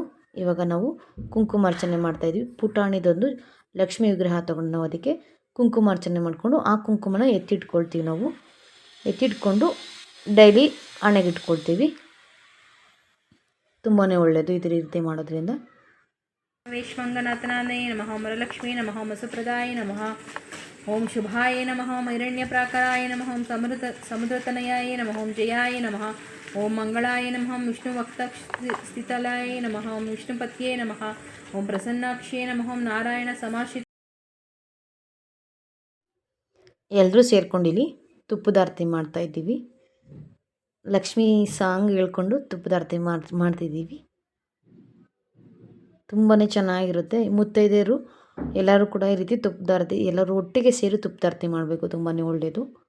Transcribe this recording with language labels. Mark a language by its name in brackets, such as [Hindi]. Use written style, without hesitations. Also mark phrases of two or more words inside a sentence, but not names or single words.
[Kannada] ಇವಾಗ ನಾವು ಕುಂಕುಮಾರ್ಚನೆ ಮಾಡ್ತಾಯಿದ್ವಿ. ಪುಟಾಣಿದೊಂದು ಲಕ್ಷ್ಮಿ ವಿಗ್ರಹ ತೊಗೊಂಡು ನಾವು ಅದಕ್ಕೆ ಕುಂಕುಮಾರ್ಚನೆ ಮಾಡಿಕೊಂಡು ಆ ಕುಂಕುಮನ ಎತ್ತಿಟ್ಕೊಳ್ತೀವಿ. ನಾವು ಎತ್ತಿಟ್ಕೊಂಡು ಡೈಲಿ ಹಣೆಗಿಟ್ಕೊಳ್ತೀವಿ. ತುಂಬಾ ಒಳ್ಳೆಯದು ಇದ್ರ ರೀತಿ ಮಾಡೋದ್ರಿಂದ. [Sanskrit] वैश्वङ्गनाथनाय नमः। ओं वरलक्ष्मी नमः। ओं वसुप्रदाय नमः। ओं शुभाय नमः। ओं हिरण्यप्राकाराय नमः। ओं समुद्रतनयाय नमः। ओं जयाय नमः। ओं मंगलाय नमः। ओं विष्णुवक्षस्थितलाय नमः। ओं विष्णुपत्ये नमः। ओं प्रसन्नाक्ष्ये नमः। ओं नारायण समाश्रित. [Kannada] ಎಲ್ಲರೂ ಸೇರ್ಕೊಂಡಿಲ್ಲಿ ತುಪ್ಪದ ಆರತಿ ಮಾಡ್ತಾ ಇದ್ದೀವಿ. ಲಕ್ಷ್ಮೀ ಸಾಂಗ್ ಹೇಳ್ಕೊಂಡು ತುಪ್ಪದ ಆರತಿ ಮಾಡ್ತಿದ್ದೀವಿ. ತುಂಬಾ ಚೆನ್ನಾಗಿರುತ್ತೆ. ಮುತ್ತೈದೆಯರು ಎಲ್ಲರೂ ಕೂಡ ಈ ರೀತಿ ತುಪ್ಪದ ಆರತಿ ಎಲ್ಲರೂ ಒಟ್ಟಿಗೆ ಸೇರಿ ತುಪ್ಪದ ಆರತಿ ಮಾಡಬೇಕು, ತುಂಬಾ ಒಳ್ಳೆಯದು.